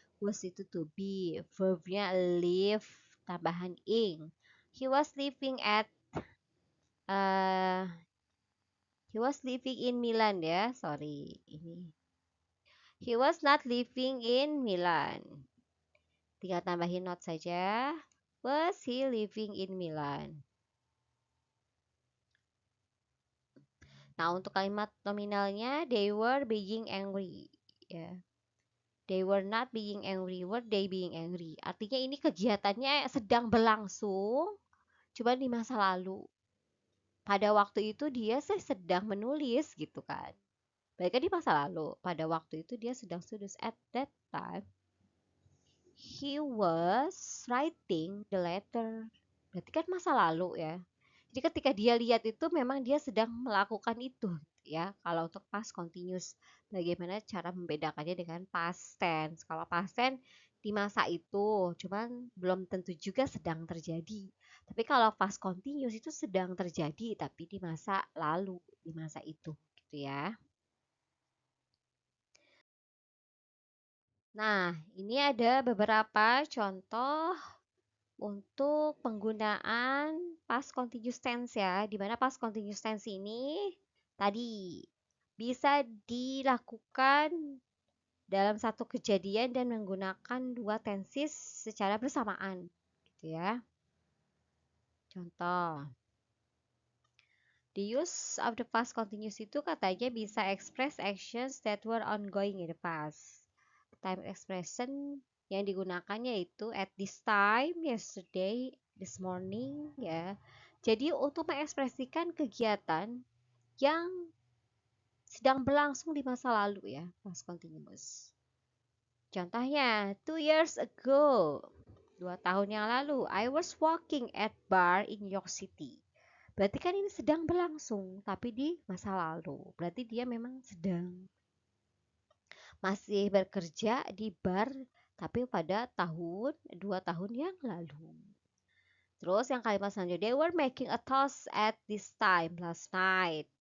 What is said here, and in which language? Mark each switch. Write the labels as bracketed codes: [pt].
[id] Was itu to be, verbnya live, tambahan ing. [en] He was living at uh, he was living in Milan ya. Sorry, ini. He was not living in Milan. [id] Tinggal tambahin not saja. [en] Was he living in Milan? [id] Nah, untuk kalimat nominalnya [en] they were being angry. [id] Ya. [en] They were not being angry, were they being angry? [id] Artinya ini kegiatannya sedang berlangsung, cuma di masa lalu. Pada waktu itu dia sedang menulis gitu kan. Mereka di masa lalu. Pada waktu itu dia sedang studies. [en] At that time, he was writing the letter. [id] Berarti kan masa lalu ya. Jadi ketika dia lihat itu memang dia sedang melakukan itu ya. Kalau untuk past continuous, bagaimana cara membedakannya dengan past tense? Kalau past tense di masa itu, cuman belum tentu juga sedang terjadi. Tapi kalau past continuous itu sedang terjadi tapi di masa lalu, di masa itu gitu ya. Nah, ini ada beberapa contoh untuk penggunaan past continuous tense ya, di mana past continuous tense ini tadi bisa dilakukan dalam satu kejadian dan menggunakan dua tenses secara bersamaan, gitu ya. Contoh, [en] the use of the past continuous [id] itu katanya bisa [en] express actions that were ongoing in the past. [id] Time expression yang digunakannya itu [en] at this time, yesterday, this morning [id] ya. Jadi untuk mengekspresikan kegiatan yang sedang berlangsung di masa lalu ya, past continuous. Contohnya, 2 years ago, 2 tahun yang lalu, [en] I was walking at bar in York City. [id] Berarti kan ini sedang berlangsung, tapi di masa lalu. Berarti dia memang sedang masih bekerja di bar, tapi pada 2 tahun yang lalu. Terus yang kalimat selanjutnya, [en] they were making a toast at this time last night.